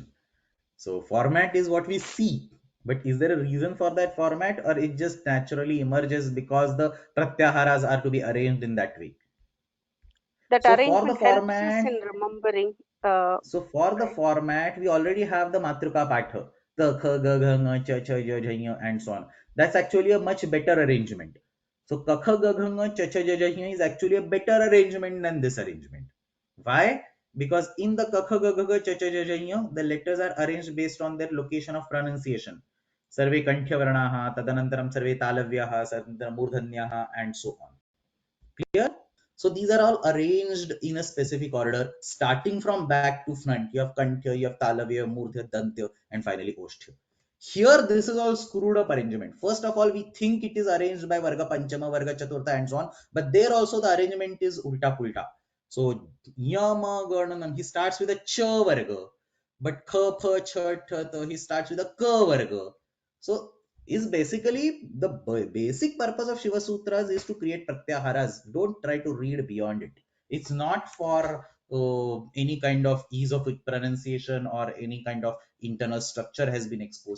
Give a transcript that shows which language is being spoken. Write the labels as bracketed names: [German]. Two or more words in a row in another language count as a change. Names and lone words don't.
[English] So format is what we see, but is there a reason for that format, or it just naturally emerges because the pratyaharas are to be arranged in that way? That So for the arrangement helps us format, in remembering. we already have the Matruka Patha, the kha, ga, gha, nga, cha, cha, ja, ja, nya, and so on. That's actually a much better arrangement. So ka, kha, ga, gha, nga, cha, cha, ja, ja, nya is actually a better arrangement than this arrangement. Why? Because in the ka, kha, ga, gha, cha, cha, ja, ja, nya, the letters are arranged based on their location of pronunciation. [Sanskrit] सर्वे कण्ठ्य वर्णाः, तदनन्तरं सर्वे तालव्याः, तदनन्तरं मूर्धन्याः, [English] and so on. Clear? So these are all arranged in a specific order, starting from back to front. You have Kanthya, you have Talavya, Murdhya, Dantya, and finally Oshtya. Here, this is all screwed up arrangement. First of all, we think it is arranged by [Sanskrit] वर्ग पञ्चम, वर्ग चतुर्थ, [English] and so on. But there also the arrangement is [Hindi] उलटा पुलटा. [English] So ञमङणनम, he starts with a cha varga, but kha, pha, cha, tha, tha, he starts with a ka varga. So is basically the basic purpose of Shiva Sutras is to create pratyaharas. Don't try to read beyond it. It's not for any kind of ease of pronunciation or any kind of internal structure has been exposed.